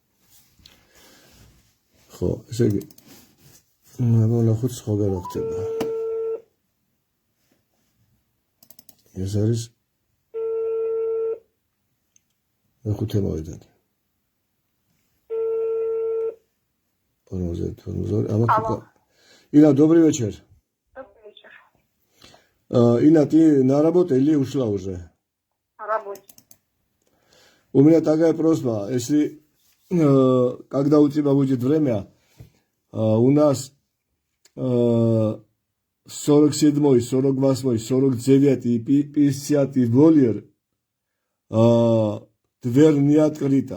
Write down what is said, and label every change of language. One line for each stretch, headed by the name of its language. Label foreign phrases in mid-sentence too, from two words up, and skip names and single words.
Georgian: ხო, ესე იგი ვნახოთ სხვა რა ხდება. ეს არის მეხუთე მოედანი. 50.
Russian: Инна, добрый вечер. Добрый вечер. Инна, ты на работе или ушла уже? На работе. У меня такая просьба, если когда у тебя будет время, у нас 47, 48, 49 и 50 вольер дверь не открыта.